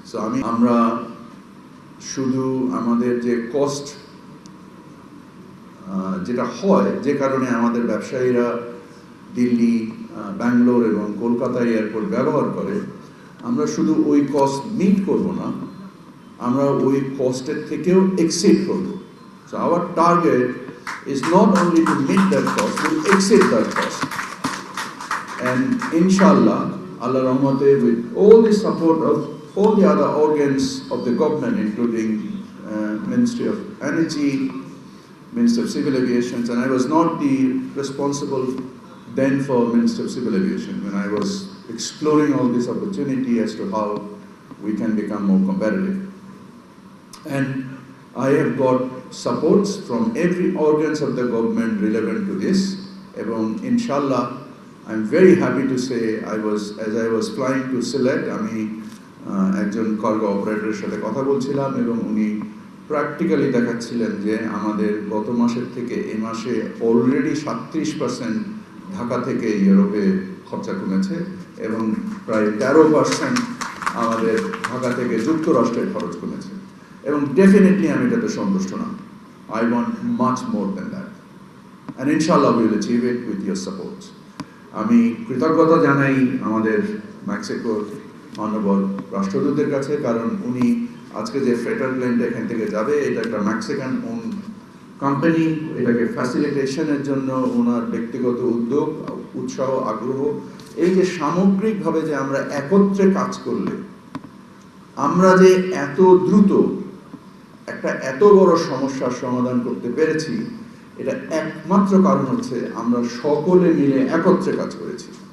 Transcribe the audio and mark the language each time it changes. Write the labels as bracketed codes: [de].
[bn] So আমরা শুধু আমাদের যে কস্ট যেটা হয়, যে কারণে আমাদের ব্যবসায়ীরা দিল্লি, ব্যাঙ্গালোর এবং কলকাতা এয়ারপোর্ট ব্যবহার করে, আমরা শুধু ওই কস্ট মিট করব না, আমরা ওই কস্টের থেকেও এক্সিড করব। [en] So our target is not only to meet that cost, we'll exceed that cost. And inshallah, Allah Rahmate, with all the support of all the other organs of the government, including Ministry of Energy, Minister of Civil Aviation, and I was not the responsible then for Minister of Civil Aviation when I was exploring all this opportunity as to how we can become more competitive. And I have got supports from every organs of the government relevant to this. [bn] এবং inshallah, [en] I'm very happy to say as I was flying to Sylhet, [bn] আমি একজন cargo অপারেটরের সাথে কথা বলছিলাম এবং উনি practically দেখাচ্ছিলেন যে আমাদের গত মাসের থেকে এই মাসে অলরেডি 37% ঢাকা থেকে ইউরোপে খরচা কমেছে এবং প্রায় 13% আমাদের ঢাকা থেকে যুক্তরাষ্ট্রের খরচ কমেছে। এবং ডেফিনেটলি আমি এটাতে সন্তুষ্ট না। [en] I want much more than that. And inshallah we will achieve it with your support. [bn] আমি কৃতজ্ঞতা জানাই আমাদের মেক্সিকোর মাননীয় রাষ্ট্রদূতের কাছে, কারণ উনি আজকে যে ফ্রেটার প্লেনটা এখান থেকে যাবে এটা একটা মেক্সিকান ওন কোম্পানি। এটাকে ফ্যাসিলিটেশনের জন্য ওনার ব্যক্তিগত উদ্যোগ, উৎসাহ, আগ্রহ, এই যে সামগ্রিকভাবে যে আমরা একত্রে কাজ করলে আমরা যে এত দ্রুত একটা এত বড় সমস্যার সমাধান করতে পেরেছি, এটা একমাত্র কারণ হচ্ছে আমরা সকলে মিলে একত্রে কাজ করেছি।